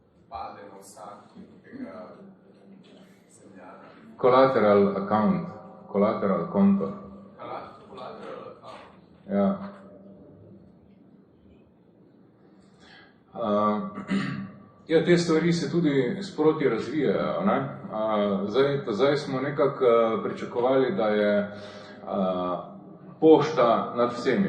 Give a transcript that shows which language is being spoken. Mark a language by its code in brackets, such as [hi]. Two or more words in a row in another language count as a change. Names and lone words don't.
[sl] pade na vsakega zemljana. [en] Collateral account, collateral konto. Collateral account. [sl] Ja. Ja, te stvari se tudi sproti razvijajo, ne? Zdaj smo nekako pričakovali, da je pošta nad vsemi.